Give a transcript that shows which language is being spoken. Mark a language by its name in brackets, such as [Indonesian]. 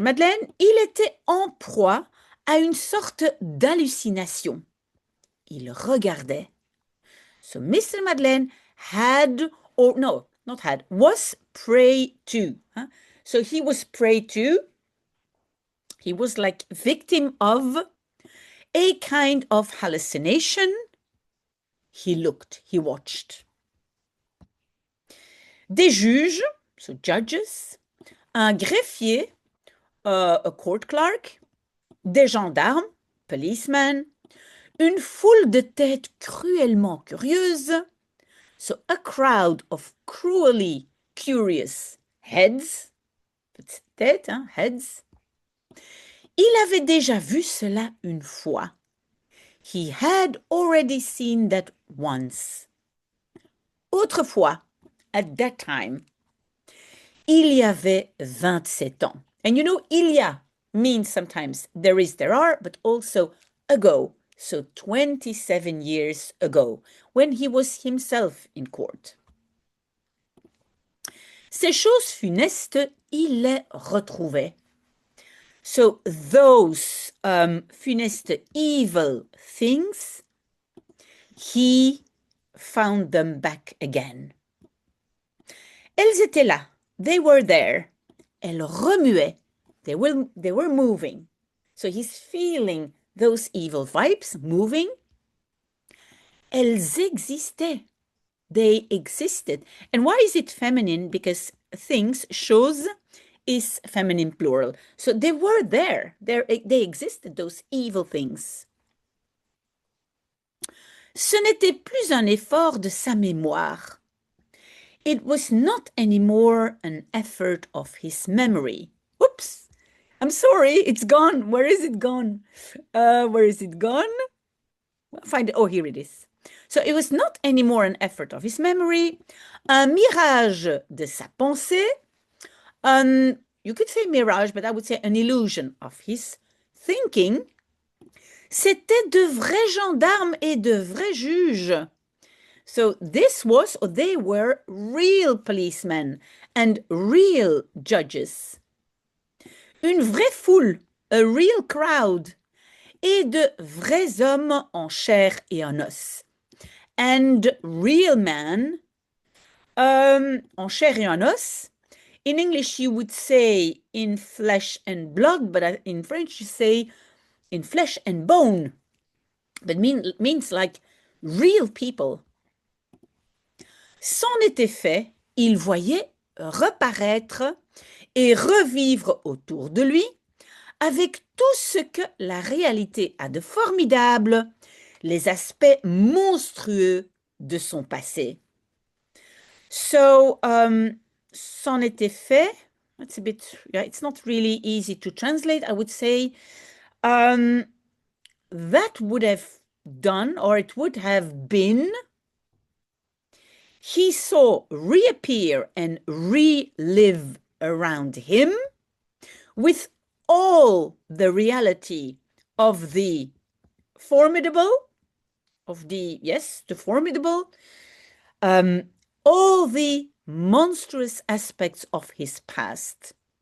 [French] Madeleine, il était en proie à une sorte d'hallucination. Il regardait. [English] So Mr. Madeleine had, or no, not had, was prey to. So he was prey to, he was like victim of a kind of hallucination. He looked, he watched. [French] Des juges, [English] so judges, [French] un greffier, [English] a court clerk, [French] des gendarmes, [English] policemen, [French] une foule de têtes cruellement curieuses, [English] so a crowd of cruelly curious heads, [French] têtes, [English] heads. [French] Il avait déjà vu cela une fois. [English] He had already seen that once. [French] Autrefois, [English] at that time, [French] il y avait 27 ans. [English] And you know, [French] il y a [English] means sometimes there is, there are, but also ago. So 27 years ago, when he was himself in court. [French] Ces choses funestes, il les retrouvait. [English] So those funeste, evil things, he found them back again. [French] Elles étaient là. [English] They were there. [French] Elles remuaient. [English] They were moving. So he's feeling those evil vibes moving. [French] Elles existaient. [English] They existed. And why is it feminine? Because things, choses, is feminine plural. So they were there. They existed, those evil things. [French] Ce n'était plus un effort de sa mémoire. [English] It was not anymore an effort of his memory. Oops, I'm sorry, it's gone. Where is it gone? Where is it gone? Find it. Oh, here it is. So it was not anymore an effort of his memory, [French] un mirage de sa pensée. [English] You could say mirage, but I would say an illusion of his thinking. [French] C'était de vrais gendarmes et de vrais juges. [English] So this was, or they were, real policemen and real judges. [French] Une vraie foule, [English] a real crowd, [French] et de vrais hommes en chair et en os. [English] And real men, [French] en chair et en os. [English] In English, you would say in flesh and blood, but in French, you say in flesh and bone. But means like real people. [French] C'en était fait, il voyait reparaître et revivre autour de lui avec tout ce que la réalité a de formidable, les aspects monstrueux de son passé. [English] So, [French] c'en était fait, [English] it's a bit, it's not really easy to translate. I would say that would have done, or it would have been, he saw reappear and relive around him with all the reality of the formidable, the formidable, all the monstrous aspects of his past.